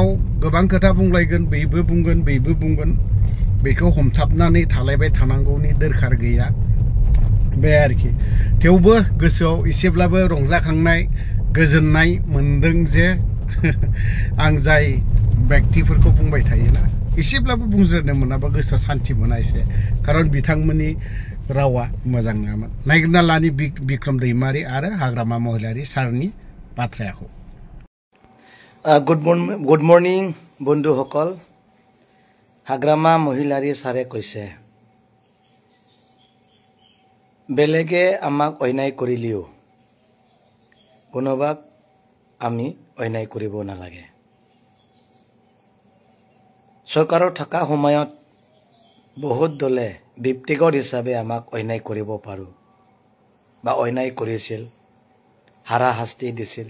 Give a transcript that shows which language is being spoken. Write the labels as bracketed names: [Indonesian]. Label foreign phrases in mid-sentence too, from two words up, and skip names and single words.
[Bodo] गोबां खोथा बुंलायगोन बैबो बुंगोन बेखौ हमथाबनानै थालायबाय थानांगौनि दरखार गैया बे आरोखि थेवबो गोसोआव एसेब्लाबो रंजाखांनाय गोजोननाय मोनदों जे आं जाय व्यक्तिफोरखौ बुंबाय थायोना एसेब्लाबो बुंज्रोनो मोनाबा गोसोआ सान्थि मोना एसे खारन बिथांमोननि रावा मोजां नङामोन नायगिरना लानि बिक्रम दैमारि आरो हाग्रामा महिलारी सारनि बाथ्राखौ [English] good morning [Assamese] बन्धुসকল हाग्रामा महिलारी सारे কৈছে বেলেগে আমাক অন্যায় কৰিলেও কোনোবাক আমি অন্যায় কৰিব নালাগে চৰকাৰৰ থকা সময়ত বহুত দলে ব্যক্তিগত হিচাপে আমাক অন্যায় কৰিব পাৰো বা অন্যায় কৰিছিল হাৰাশাস্তি দিছিল